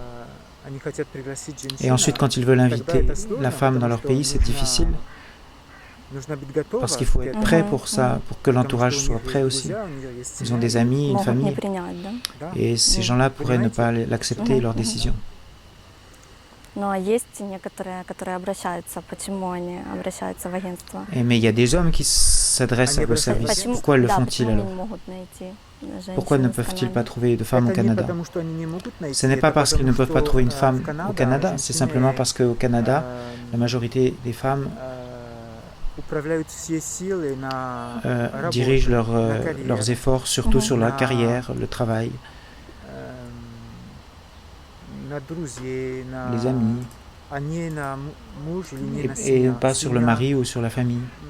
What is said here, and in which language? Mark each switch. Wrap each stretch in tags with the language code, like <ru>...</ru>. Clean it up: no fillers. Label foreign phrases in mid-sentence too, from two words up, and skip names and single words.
<fr>Et ensuite, quand ils veulent inviter la femme dans leur pays, c'est difficile. Parce qu'il faut être prêt pour ça, pour que l'entourage soit prêt aussi. Ils ont des amis, une famille, et ces gens-là pourraient ne pas l'accepter, leur décision.</fr> <ru>Но есть некоторые, которые обращаются. Почему они обращаются в агентство?</ru> <fr>Mais il y a des hommes qui s'adressent à vos services. Pourquoi le font-ils alors? Pourquoi ne peuvent-ils pas trouver de femmes au Canada? Ce n'est pas parce qu'ils ne peuvent pas trouver une femme au Canada, c'est simplement parce qu'au Canada, la majorité des femmes dirigent leurs efforts surtout sur la carrière, le travail, les amis, et pas sur le mari ou sur la famille.</fr>